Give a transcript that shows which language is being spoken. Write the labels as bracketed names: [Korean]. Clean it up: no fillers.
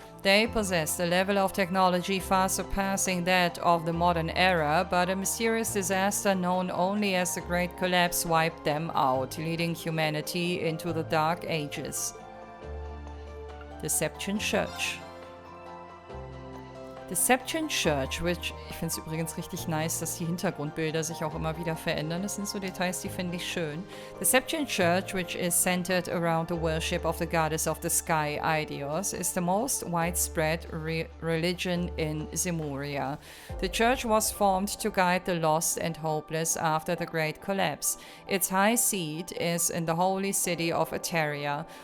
[English] They possessed a level of technology far surpassing that of the modern era, but a mysterious disaster known only as the Great Collapse wiped them out, leading humanity into the Dark Ages. The Septian Church. The Septian Church, which, [German] ich finde es übrigens richtig nice, dass die Hintergrundbilder sich auch immer wieder verändern. Das sind so Details, die finde ich schön. [English] The Septian Church, which is centered around the worship of the goddess of the sky, Aidios, is the most widespread religion in Zemuria. The church was formed to guide the lost and hopeless after the Great Collapse. Its high seat is in the holy city of Ateria.